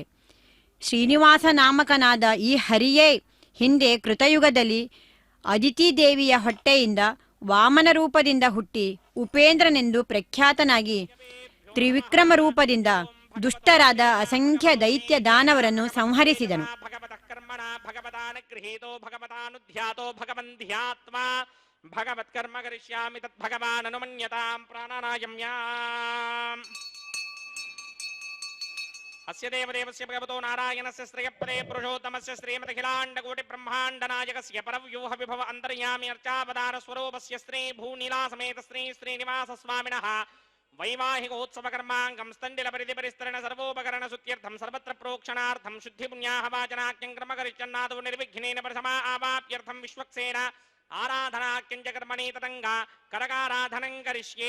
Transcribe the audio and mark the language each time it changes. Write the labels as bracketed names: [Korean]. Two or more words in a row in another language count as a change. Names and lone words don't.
[Kannada] ಶ್ರೀನಿವಾಸ ನಾಮಕನಾದ ಈ ಹರಿಯೇ ಹಿಂದೆ ಕೃತಯುಗದಲ್ಲಿ ಅದಿತಿ ದೇವಿಯ ಹೊಟ್ಟೆಯಿಂದ ವಾಮನ ರೂಪದಿಂದ ಹುಟ್ಟಿ ಉಪೇಂದ್ರನೆಂದು ಪ್ರಖ್ಯಾತನಾಗಿ ತ್ರಿವಿಕ್ರಮ ರೂಪದಿಂದ ದುಷ್ಟರಾದ ಅಸಂಖ್ಯ ದೈತ್ಯ ದಾನವರನ್ನು ಸಂಹರಿಸಿದನು. [Sanskrit] ಭಗವತ್ಕರ್ಮ ಕರಿಷ್ಯಾಮಿ ತತ್ ಭಗವಾನ್ ಅನುಮನ್ಯತಾಂ ಪ್ರಾಣಾನಾಯಮ್ಯಾಂ. ಅಸ್ಯ ದೇವದೇವಸ್ಯ ಭಗವತೋ ನಾರಾಯಣಸ್ಯ ಶ್ರೇಯಪದೇ ಪುರುಷೋತ್ತಮಸ್ಯ ಶ್ರೀಮದಖಿಲಾಂಡಕೋಟಿ ಬ್ರಹ್ಮಾಂಡನಾಯಕಸ್ಯ ಪರವ್ಯೂಹ ವಿಭವ ಅಂತರ್ಯಾಮಿ ಅರ್ಚಾವತಾರ ಸ್ವರೂಪಸ್ಯ ಶ್ರೀ ಭೂನೀಲಾಸಮೇತ ಶ್ರೀ ಶ್ರೀನಿವಾಸ ಸ್ವಾಮಿನಃ ವೈವಾಹಿಕೋತ್ಸವ ಕರ್ಮಾಂಗಂ ಸ್ತಂಡಿಲ ಪರಿಧಿ ಪರಿಸ್ತರಣ ಸರ್ವೋಪಕರಣ ಸುತ್ಯರ್ಥಂ ಸರ್ವತ್ರ ಪ್ರೋಕ್ಷಣಾರ್ಥಂ ಶುದ್ಧಿ ಪುಣ್ಯಾಹ ವಾಚನಾಖ್ಯಂ ಕ್ರಮ ಕರಿಷ್ಯನ್ನಾದೋ ನಿರ್ವಿಘ್ನೇನ ಪ್ರಥಮ ಆವಾಪ್ಯರ್ಥಂ ವಿಶ್ವಕ್ಸೇನ ಆರಾಧನಾಖ್ಯಂಚ ಕರ್ಮಣಿ ತದಂಗ ಕರಕಾರಾಧನಂ ಕರಿಷ್ಯೇ.